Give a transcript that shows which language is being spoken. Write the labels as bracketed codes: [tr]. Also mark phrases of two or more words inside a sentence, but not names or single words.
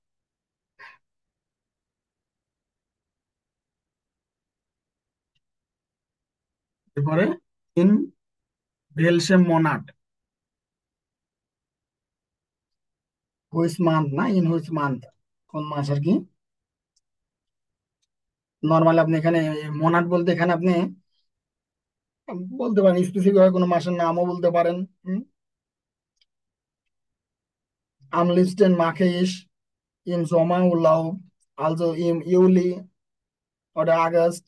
[bn] এরপরে [de] in welchem Monat, [en] which month [bn] না, [en] in which month, [bn] কোন মাস আর কি। নর্মালি আপনি এখানে মনাট বলতে এখানে আপনি বলতে পারেন স্পেসিফিক ভাবে কোনো মাসের নামও বলতে পারেন। [de] Am liebsten mache ich im Sommerurlaub, also im Juli oder August।